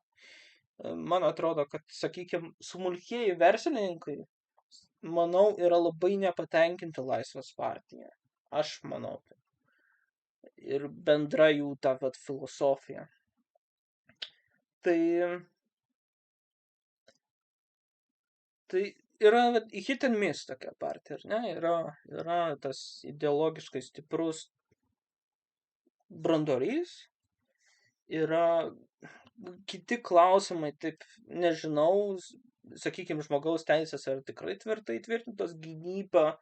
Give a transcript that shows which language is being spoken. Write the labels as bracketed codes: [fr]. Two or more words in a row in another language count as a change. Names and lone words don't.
[lt] Man atrodo, kad, sakykime, smulkieji verslininkai, manau, yra labai nepatenkinti Laisvės partija. Aš manau. Ir bendra jų ta vat filosofija. Tai yra [en] hit and miss [lt] tokia partija, ar ne? Yra tas ideologiškai stiprus branduolys, yra kiti klausimai, taip, nežinau, sakykime, žmogaus teisės yra tikrai tvirtai tvirtintos, gynyba,